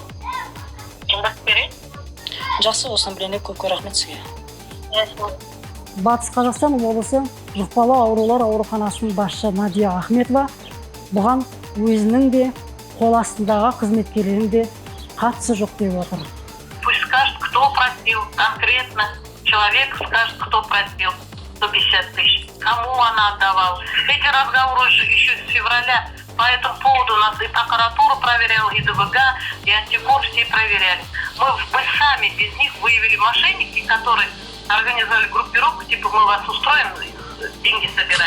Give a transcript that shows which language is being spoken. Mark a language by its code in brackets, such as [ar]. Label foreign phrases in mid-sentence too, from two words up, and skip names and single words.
[kk] Біліп берейін. Жақсы, осыны білгенде көп рахмет сізге. Батыс Қазақстан облысы жұқпалы аурулар ауруханасының басшысы Надия Ахметова бұған өзінің де қол астындағы қызметкерлерінің де қатысы жоқ деп отыр. [ru] Пусть скажет, кто просил, конкретно человек скажет, кто просил 150 тысяч, кому она отдавала. Эти разговоры еще с февраля. По этому поводу у нас и прокуратура проверяла, и ДВГ, и антикор все проверяли. Мы сами без них выявили мошенники, которые организовали группировку, типа мы вас устроим, деньги собирали.